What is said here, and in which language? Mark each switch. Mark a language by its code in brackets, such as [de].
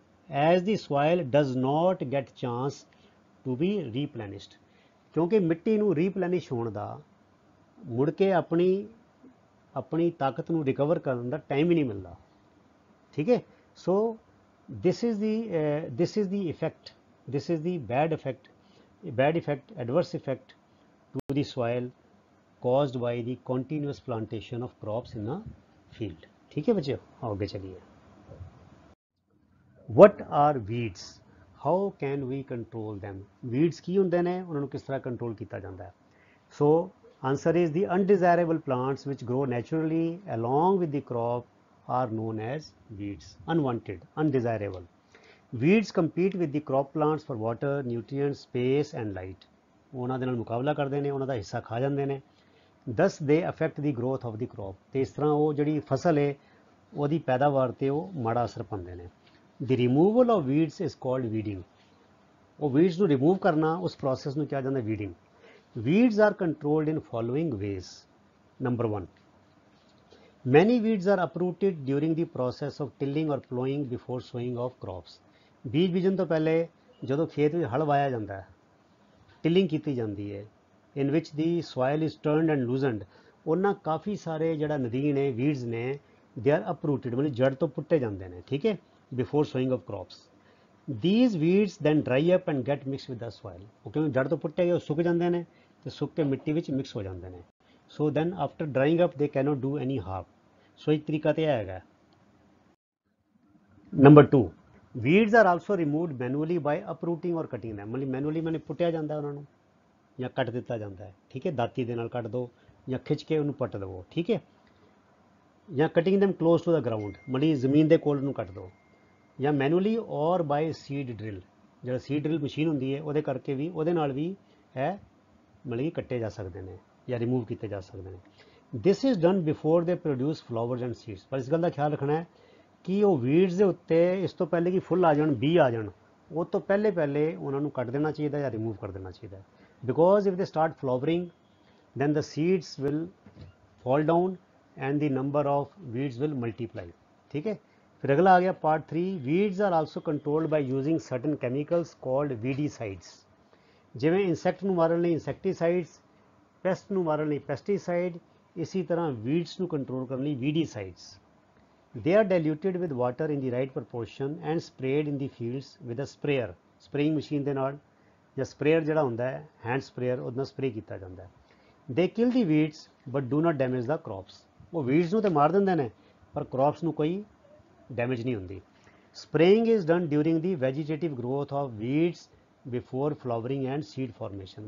[en] as the soil does not get chance to be replenished, [pa] ਕਿਉਂਕਿ ਮਿੱਟੀ ਨੂੰ ਰੀਪਲੈਨਿਸ਼ ਹੋਣ ਦਾ, ਮੁੜ ਕੇ ਆਪਣੀ ਤਾਕਤ ਨੂੰ ਰਿਕਵਰ ਕਰਨ ਦਾ ਟਾਈਮ ਹੀ ਨਹੀਂ ਮਿਲਦਾ। ਠੀਕ ਹੈ, [en] So this is the effect, this is the bad effect, adverse effect to the soil caused by the continuous plantation of crops in a field। [hi] ठीक है बच्चों, आगे चलिए। [en] What are weeds? How can we control them? [pa] Weeds ਕੀ ਹੁੰਦੇ ਨੇ, ਉਹਨਾਂ ਨੂੰ ਕਿਸ ਤਰ੍ਹਾਂ ਕੰਟਰੋਲ ਕੀਤਾ ਜਾਂਦਾ ਹੈ? [en] So answer is the undesirable plants which grow naturally along with the crop are known as weeds. Unwanted, undesirable. Weeds compete with the crop plants for water, nutrients, space and light. [pa] ਉਹਨਾਂ ਦੇ ਨਾਲ ਮੁਕਾਬਲਾ ਕਰਦੇ ਨੇ, ਉਹਨਾਂ ਦਾ ਹਿੱਸਾ ਖਾ ਜਾਂਦੇ ਨੇ। [en] Thus they affect the growth of the crop. [pa] ਤੇ ਇਸ ਤਰ੍ਹਾਂ ਉਹ ਜਿਹੜੀ ਫਸਲ ਹੈ ਉਹਦੀ ਪੈਦਾਵਾਰ ਤੇ ਉਹ ਮਾੜਾ ਅਸਰ ਪਾਉਂਦੇ ਨੇ। [en] The removal of weeds is called weeding. [pa] ਉਹ weeds ਨੂੰ remove ਕਰਨਾ, ਉਸ process ਨੂੰ ਕਿਹਾ ਜਾਂਦਾ weeding. [en] Weeds are controlled in following ways. Number 1. Many weeds are uprooted during the process of tilling or plowing before sowing of crops. [pa] ਬੀਜ ਬੀਜਣ ਤੋਂ ਪਹਿਲੇ ਜਦੋਂ ਖੇਤ ਵਿੱਚ ਹਲ ਵਾਇਆ ਜਾਂਦਾ ਹੈ, ਟਿਲਿੰਗ ਕੀਤੀ ਜਾਂਦੀ ਹੈ, [en] in which the soil is turned and loosened, [pa] ਉਹਨਾਂ ਕਾਫੀ ਸਾਰੇ ਜਿਹੜਾ ਨਦੀਨ ਨੇ, ਵੀਡਸ ਨੇ, [en] they are uprooted, [pa] ਮਤਲਬ ਜੜ ਤੋਂ ਪੁੱਟੇ ਜਾਂਦੇ ਨੇ, ਠੀਕ ਹੈ, [en] before sowing of crops. These weeds then dry up and get mixed with the soil. [pa] ਕਿਉਂਕਿ ਜੜ ਤੋਂ ਪੁੱਟੇ ਗਏ ਉਹ ਸੁੱਕ ਜਾਂਦੇ ਨੇ ਤੇ ਸੁੱਕ ਕੇ ਮਿੱਟੀ ਵਿੱਚ ਮਿਕਸ ਹੋ ਜਾਂਦੇ ਨੇ। [en] So then after drying up they cannot do any harm. [pa] So ਇੱਕ ਤਰੀਕਾ ਤੇ ਹੈਗਾ। [en] Number 2. Weeds are also removed manually by uprooting or cutting them. [pa] ਮਤਲਬ ਮੈਨੂਅਲੀ ਮੈਨੇ ਪੁੱਟਿਆ ਜਾਂਦਾ ਉਹਨਾਂ ਨੂੰ ਜਾਂ ਕੱਟ ਦਿੱਤਾ ਜਾਂਦਾ ਹੈ, ਠੀਕ ਹੈ, ਦਾਤੀ ਦੇ ਨਾਲ ਕੱਟ ਦਿਓ ਜਾਂ ਖਿੱਚ ਕੇ ਉਹਨੂੰ ਪੱਟ ਦੇਵੋ, ਠੀਕ ਹੈ, ਜਾਂ [en] cutting them close to the ground, [pa] ਮਤਲਬ ਜ਼ਮੀਨ ਦੇ ਕੋਲ ਨੂੰ ਕੱਟ ਦਿਓ, ਜਾਂ ਮੈਨੂਅਲੀ ਔਰ ਬਾਈ ਸੀਡ ਡਰਿਲ, ਜਿਹੜਾ ਸੀਡ ਡਰਿਲ ਮਸ਼ੀਨ ਹੁੰਦੀ ਹੈ ਉਹਦੇ ਕਰਕੇ ਵੀ, ਉਹਦੇ ਨਾਲ ਵੀ ਹੈ ਮਤਲਬ ਕੱਟੇ ਜਾ ਸਕਦੇ ਨੇ ਜਾਂ ਰਿਮੂਵ ਕੀਤੇ ਜਾ ਸਕਦੇ ਨੇ। [en] This is done before they produce flowers and seeds. [pa] ਪਰ ਇਸ ਗੱਲ ਦਾ ਖਿਆਲ ਰੱਖਣਾ ਹੈ ਕਿ ਉਹ ਵੀਡਸ ਦੇ ਉੱਤੇ ਇਸ ਤੋਂ ਪਹਿਲੇ ਕਿ ਫੁੱਲ ਆ ਜਾਣ, ਬੀ ਆ ਜਾਣ, ਉਹ ਤੋਂ ਪਹਿਲੇ ਉਹਨਾਂ ਨੂੰ ਕੱਟ ਦੇਣਾ ਚਾਹੀਦਾ ਜਾਂ ਰਿਮੂਵ ਕਰ ਦੇਣਾ ਚਾਹੀਦਾ ਹੈ। [en] because if they start flowering then the seeds will fall down and the number of weeds will multiply, [hi] ठीक है। फिर अगला आ गया part 3. [en] weeds are also controlled by using certain chemicals called weedicides. [pa] ਜਿਵੇਂ ਇਨਸੈਕਟ ਨੂੰ ਮਾਰਨ ਲਈ ਇਨਸੈਕਟੀਸਾਈਡਸ, ਪੈਸਟ ਨੂੰ ਮਾਰਨ ਲਈ ਪੈਸਟੀਸਾਈਡ, ਇਸੀ ਤਰ੍ਹਾਂ ਵੀਡਸ ਨੂੰ ਕੰਟਰੋਲ ਕਰਨ ਲਈ ਵੀਡੀਸਾਈਡਸ। [en] they are diluted with water in the right proportion and sprayed in the fields with a sprayer, spraying machine [pa] ਦੇ ਨਾਲ, ਜਾਂ ਸਪਰੇਅਰ ਜਿਹੜਾ ਹੁੰਦਾ ਹੈ ਹੈਂਡ ਸਪਰੇਅਰ, ਉਹਦੇ ਨਾਲ ਸਪਰੇ ਕੀਤਾ ਜਾਂਦਾ ਹੈ। [en] they kill the weeds but do not damage the crops. [pa] ਉਹ ਵੀਡਸ ਨੂੰ ਤੇ ਮਾਰ ਦਿੰਦੇ ਨੇ ਪਰ ਕ੍ਰੌਪਸ ਨੂੰ ਕੋਈ ਡੈਮੇਜ ਨਹੀਂ ਹੁੰਦੀ। [en] spraying is done during the vegetative growth of weeds before flowering and seed formation.